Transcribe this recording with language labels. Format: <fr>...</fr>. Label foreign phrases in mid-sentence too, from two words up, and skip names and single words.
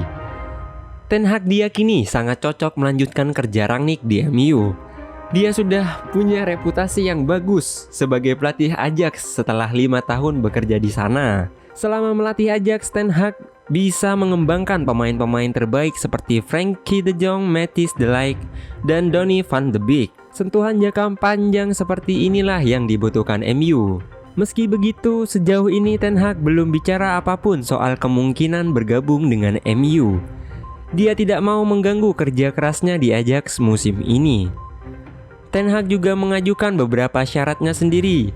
<id>Ten Hag diyakini sangat cocok melanjutkan kerja Rangnick di MU. Dia sudah punya reputasi yang bagus sebagai pelatih Ajax setelah 5 tahun bekerja di sana. Selama melatih Ajax, Ten Hag bisa mengembangkan pemain-pemain terbaik seperti Frenkie de Jong, Matthijs de Ligt, dan Donny van de Beek. Sentuhan jangka panjang seperti inilah yang dibutuhkan MU. Meski begitu, sejauh ini Ten Hag belum bicara apapun soal kemungkinan bergabung dengan MU. Dia tidak mau mengganggu kerja kerasnya di Ajax musim ini. Ten Hag juga mengajukan beberapa syaratnya sendiri.</id>